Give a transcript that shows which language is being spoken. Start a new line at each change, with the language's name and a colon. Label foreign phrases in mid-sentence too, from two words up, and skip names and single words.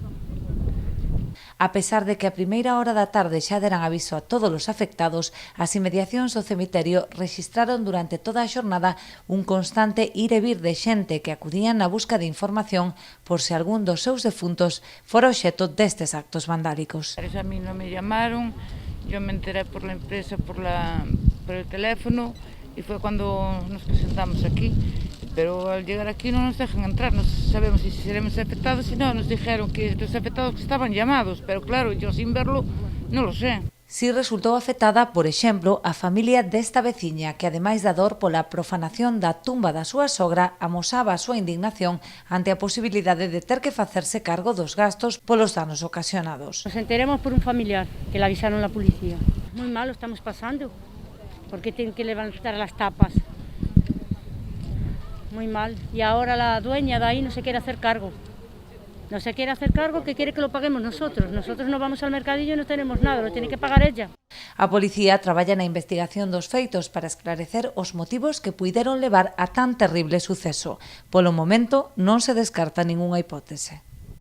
Galician: A pesar de que a primeira hora da tarde xa deran aviso a todos os afectados, as inmediacións do cemiterio rexistraron durante toda a xornada un constante ir e vir de xente que acudían na busca de información por se algún dos seus defuntos fora obxecto destes actos vandálicos.
Spanish: A mí non me llamaron, yo me enteré por la empresa, por el teléfono, y fue cuando nos presentamos aquí. Pero al llegar aquí no nos dejan entrar, no sabemos si seremos afectados, si no, nos dijeron que los afectados estaban llamados, pero claro, yo sin verlo non lo sé.
Galician: Si resultou afectada, por exemplo, a familia desta veciña que, ademais da dor pola profanación da tumba da súa sogra, amosaba a súa indignación ante a posibilidade de ter que facerse cargo dos gastos polos danos ocasionados.
Spanish: Nos enteremos por un familiar que le avisaron la policía. Muy mal lo estamos pasando, porque tienen que levantar las tapas. Muy mal. Y ahora la dueña de ahí no se quiere hacer cargo. No se quiere hacer cargo, que quiere que lo paguemos nosotros. Nosotros no vamos al mercadillo y no tenemos nada, lo tiene que pagar ella.
Galician: A policía traballa na investigación dos feitos para esclarecer os motivos que puideron levar a tan terrible suceso. Polo momento, non se descarta ningunha hipótese.